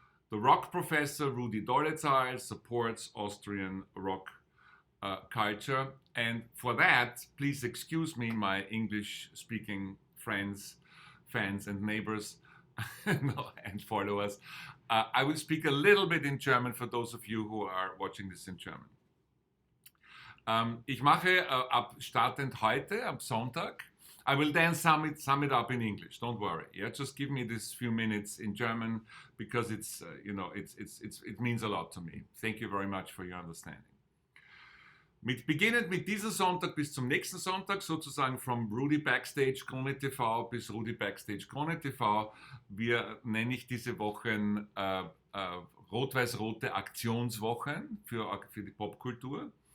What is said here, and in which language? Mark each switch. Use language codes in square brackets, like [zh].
[en] The rock professor Rudi supports Austrian rock culture, and for that, please excuse me, my English-speaking friends, fans, and neighbors, and followers. I will speak a little bit in German for those of you who are watching this in German. [de] Ich mache ab startend heute, ab Sonntag. [en] I will then sum it up in English. Don't worry. Yeah, just give me this few minutes in German because it's it means a lot to me. Thank you very much for your understanding. [de] Beginnend mit diesem Sonntag bis zum nächsten Sonntag, sozusagen vom RUDI Backstage Krone TV bis RUDI Backstage Krone TV, nenne ich diese Wochen rot-weiß-rote Aktionswochen für die Popkultur.